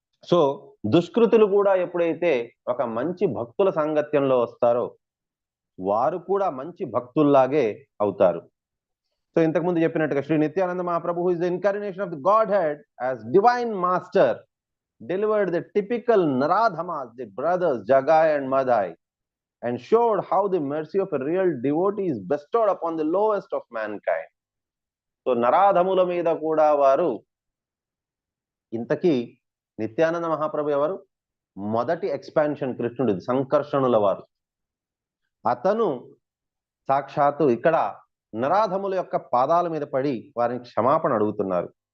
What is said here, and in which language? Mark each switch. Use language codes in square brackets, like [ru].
[te] So దుష్కృతులు కూడా ఎప్పుడైతే ఒక మంచి భక్తుల సాంగత్యంలో వస్తారో వారు కూడా మంచి భక్తుల్లాగే అవుతారు. సో ఇంతకుముందు చెప్పినట్టుగా [en] Shri Nityananda Mahaprabhu is the incarnation of the godhead as divine master delivered the typical Naradhamas, the brothers Jagai and Madai, and showed how the mercy of a real devotee is bestowed upon the lowest of mankind. [te] So నరాధముల మీద కూడా వారు, ఇంతకీ నిత్యానంద మహాప్రభు ఎవరు? మొదటి expansion కృష్ణుడిది, సంకర్షణుల వారు. అతను సాక్షాత్తు ఇక్కడ నరాధముల యొక్క పాదాల మీద పడి వారిని క్షమాపణ అడుగుతున్నారు.